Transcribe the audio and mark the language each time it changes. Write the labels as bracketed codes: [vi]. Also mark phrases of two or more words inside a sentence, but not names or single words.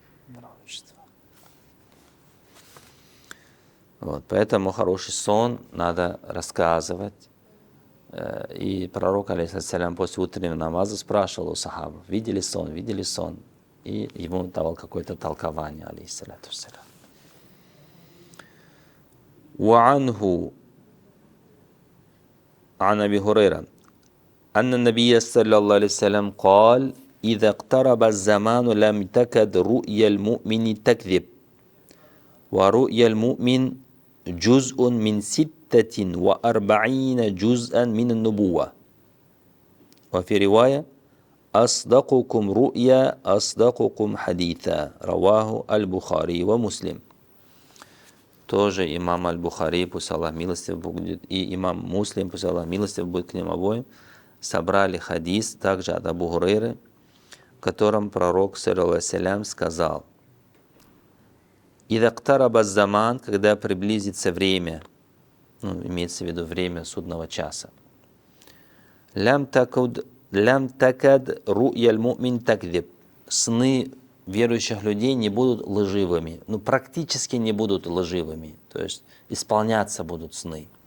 [ru] Вот, поэтому хороший сон надо рассказывать. И пророк, алейхиссалям, после утреннего намаза спрашивал у сахабов: видели сон? И ему давал какое-то толкование, [ar] عليه الصلاة والسلام. وعنه عن أبي هريرة أن النبي صلى الله عليه وسلم قال إذا اقترب الزمان لم تكد رؤيا المؤمن تكذب ورؤيا المؤمن جزء من 46 جزءا من النبوة وفي رواية أصدقكم رؤيا أصدقكم حديثا رواه البخاري ومسلم. [ru] Тоже имам Аль-Бухари, пусть Аллах милостив будет, и имам Муслим, пусть Аллах милостив будет к ним обоим, собрали хадис также от Абу Хурейры, в котором пророк, [ar] صلى الله عليه وسلم, [ru] сказал: [ar] «إذا اقترب الزمان», [ru] когда приблизится время, имеется в виду время судного часа, [ar] «لم تكد رؤيا المؤمن تكذب», [ru] сны верующих людей не будут лживыми, практически не будут лживыми, то есть исполняться будут сны.